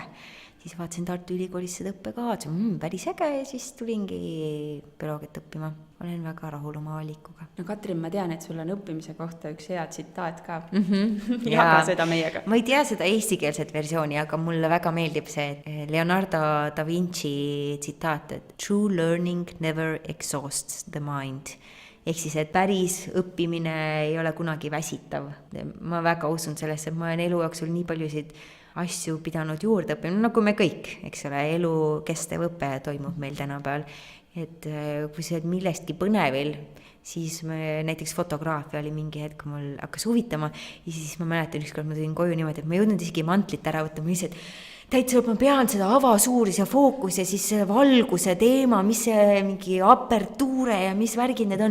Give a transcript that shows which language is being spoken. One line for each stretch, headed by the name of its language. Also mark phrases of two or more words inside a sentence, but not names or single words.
Estonian: Siis vaatasin Tartu Ülikoolis seda õppekavad, päris äge ja siis tulingi bioloogiat õppima. Olen väga rahul oma valikuga. No Katrin, ma tean, et sul on õppimise kohta üks hea tsitaat ka. Jaga seda meiega. Ma ei tea seda eestikeelset versiooni, aga mulle väga meeldib see Leonardo da Vinci tsitaat, et
English: true learning never exhausts the mind.
Estonian: Ehk siis, et päris õppimine ei ole kunagi väsitav. Ma väga usun sellesse, et ma olen elu jooksul nii paljusid asju pidanud juurde õppima, nagu me kõik, eks ole, elu kestev õpe toimub meil tänapäeval. Et kui see on millestki põnevil, siis näiteks fotograafia oli mingi hetk, mul hakkas huvitama ja siis ma mäletan ükskord, ma tulin koju niimoodi, et ma ei jõudnud isegi mantlit ära võtta, ma lihtsalt täitsa ma pean seda avasuuris ja fookus ja siis valguse teema, mis see mingi apertuure ja mis värgid need on.